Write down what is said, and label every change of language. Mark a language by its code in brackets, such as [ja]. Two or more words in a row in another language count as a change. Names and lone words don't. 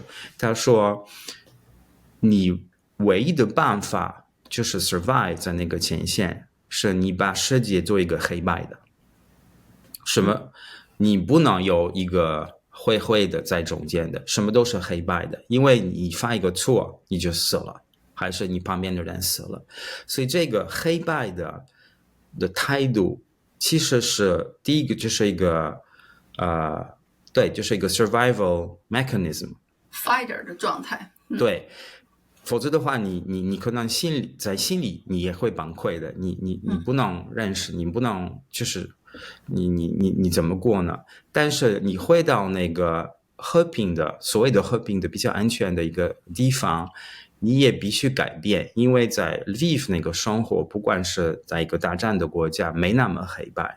[zh] 他說你唯一的辦法就是 survive 在那個前線，是你把世界做一個黑白的。什麼？你不能有一個灰的在中間的，什麼都是黑白的，因為你犯一個錯你就死了。還是你旁邊的人死了，所以這個黑白的態度，其實是第一個就是一個對，就是一個 [en] survival mechanism [zh] fighter 的狀態。對，否則的話你可能在心裡你也會崩潰的，你不能認識，你不能就是你怎麼過呢？但是你回到那個和平的所謂的和平的比較安全的一個地方，你也必須改變，因為在 Lviv 那個生活，不管是在一個大戰的國家，沒那麼黑白。